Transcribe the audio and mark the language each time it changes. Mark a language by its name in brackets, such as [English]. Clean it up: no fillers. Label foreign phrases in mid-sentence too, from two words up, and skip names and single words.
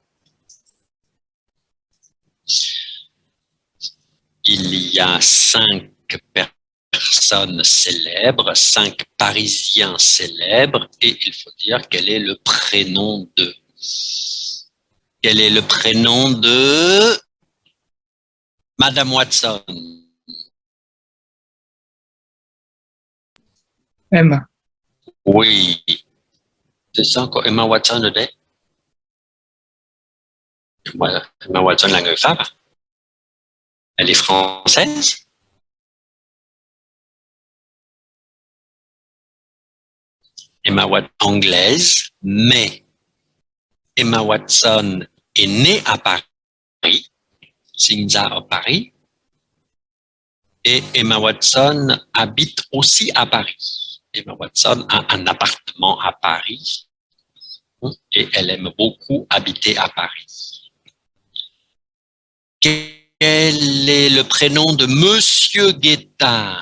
[French] Il y a 5 personnes célèbres, 5 Parisiens célèbres, et il faut dire quel est le prénom de. Quel est le prénom de Madame Watson? Emma. Oui. C'est ça encore, Emma Watson [Vietnamese] ở đấy. Emma Watson là người Pháp à? [French] Elle est française? Emma Watson anglaise, mais Emma Watson est née à Paris, [Vietnamese] sinh ra ở Paris, [French] et Emma Watson habite aussi à Paris. Emma Watson a un appartement à Paris et elle aime beaucoup habiter à Paris. Quel est le prénom de Monsieur Guetta?